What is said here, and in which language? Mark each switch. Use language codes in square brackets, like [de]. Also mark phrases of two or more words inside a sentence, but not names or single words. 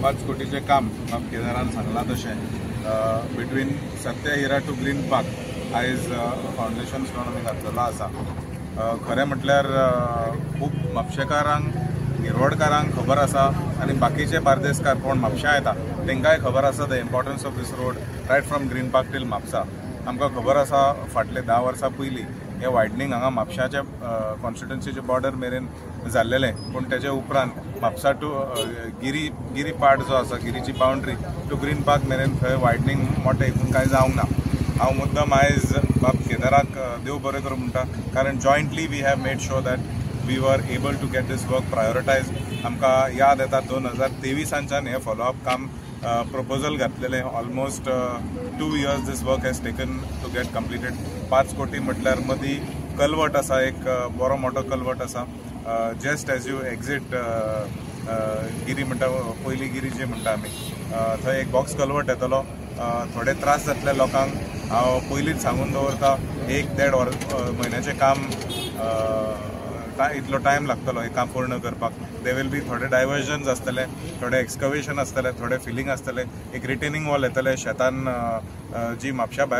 [kok] 5 कोटीचें काम बाब केदारान सांगलां तशें [en] between Satyahira to Green Park [kok] आयज [en] foundation stone [kok] आमी घातलेलो आसा खरें म्हटल्यार खूब म्हापशेकारांक गिरवडकारांक खबर आसा आनी बाकीचे बार्देसकार कोण म्हापशा येता तांकांय खबर आसा [en] the importance of this road right from Green Park till Mapusa [kok] आमकां खबर आसा फाटले 10 वर्सां पयलीं हे वायडनींग हांगा म्हापशाच्या कॉन्स्टिट्युएन्सीचे बॉर्डर मेरेन जाल्लेलें पूण तेजे उपरांत म्हापसा टू गिरी पार्ट जो आसा गिरीची बाउंड्री टू ग्रीन पार्क मेरेन थंय वायडनींग मोठें हितून कांय जावंक ना हांव मुद्दम आयज बाब केदाराक देव बरें करूं म्हणटा कारण [en] jointly we have made sure that we were able to get this work prioritised [kok] आमकां याद येता 2023 हे फॉलोअप काम प्रपोजल घातलेलें [en] almost 2 years this work has taken to get completed [kok] 5 कोटी म्हटल्यार मदीं कल्वर्ट आसा एक बरो मोठो कल्वर्ट आसा [en] just as you exit [kok] गिरी म्हणटा पयली गिरी जी म्हणटा आमी थंय एक [en] box culvert [kok] येतलो थोडे त्रास जातले लोकांक हांव पयलींच सांगून दवरता 1-1.5 म्हयन्याचें काम इतलो टायम लागतलो हे काम पूर्ण करपाक [en] they will be [kok] थोडे डायवर्जन्स आसतले थोडे एक्सकवेशन आसतले थोडे फिलिंग आसतले एक [en] retaining wall [kok] येतले शेतान जी म्हापशा भायर